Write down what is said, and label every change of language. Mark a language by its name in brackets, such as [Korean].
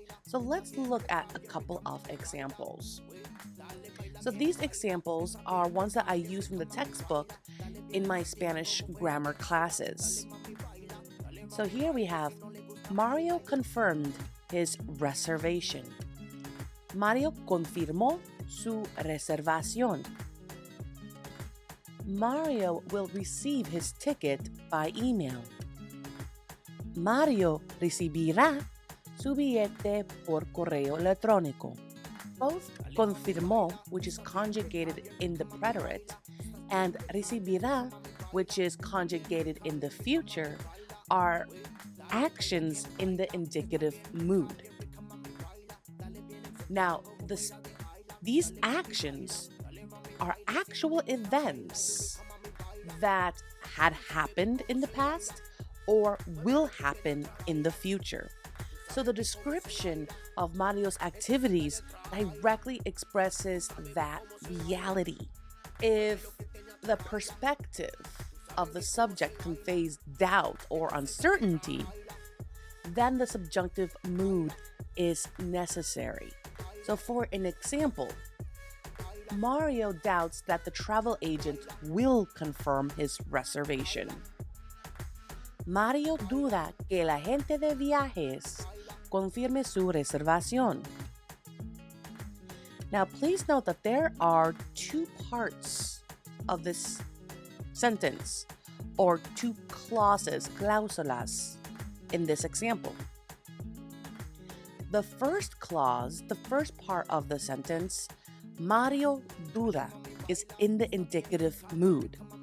[English] So let's look at a couple of examples. So these examples are ones that I use from the textbook in my Spanish grammar classes. So here we have, Mario confirmed his reservation. [Spanish] Mario confirmó su reservación. [English] Mario will receive his ticket by email. [Spanish] Mario recibirá su billete por correo electrónico. [English] Both confirmó, which is conjugated in the preterite, and recibirá, which is conjugated in the future, are actions in the indicative mood. Now, these actions are actual events that had happened in the past or will happen in the future. So the description of Mario's activities directly expresses that reality. If the perspective of the subject conveys doubt or uncertainty, then the subjunctive mood is necessary. So for an example, Mario doubts that the travel agent will confirm his reservation. [Spanish] Mario duda que el agente de viajes confirme su reservación. [English] Now, please note that there are two parts of this sentence, or two clauses, cláusulas, in this example. The first clause, the first part of the sentence, [Spanish] Mario duda, [English] is in the indicative mood.